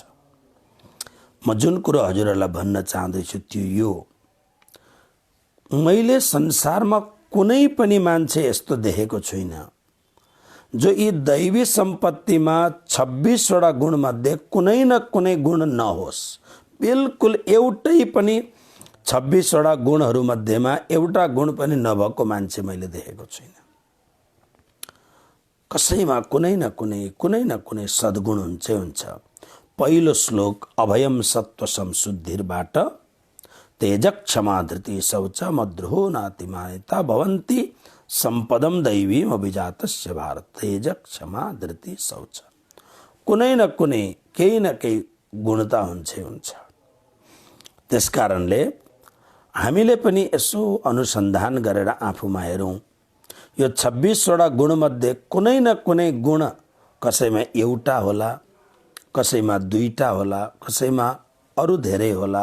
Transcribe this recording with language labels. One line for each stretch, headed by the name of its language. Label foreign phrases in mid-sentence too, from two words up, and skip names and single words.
Nepali: म जुन कुरो हजुरहरूलाई भन्न चाहदैछु त्यो यो, मैले संसारमा कुनै पनि मान्छे यस्तो देखेको छुइनँ जो यी दैवी सम्पत्तिमा 26वटा गुणमध्ये कुनै न कुनै गुण नहोस्। बिल्कुल एउटै पनि 26वटा गुणहरू मध्येमा एउटा गुण पनि नभएको मान्छे मैले देखेको छुइनँ। कसैमा कुनै न कुनै सद्गुण हुन्छ। पहिलो श्लोक
Sanskrit: अभयम सत्व संशुद्धिर्बाट तेज क्षमा धृति शौच मद्रुहो नातिमानिता भवन्ति सम्पदम दैवीम अभिजातस्य भारत। तेज क्षमा धृति शौच,
Nepali: कुनै न कुनै केही न केही गुणता हुन्छ। त्यसकारणले हामीले पनि यसो अनुसन्धान गरेर आफूमा हेरौँ, यो 26वटा गुणमध्ये कुनै न कुनै गुण कसैमा एउटा होला, कसैमा दुईटा होला, कसैमा अरू धेरै होला।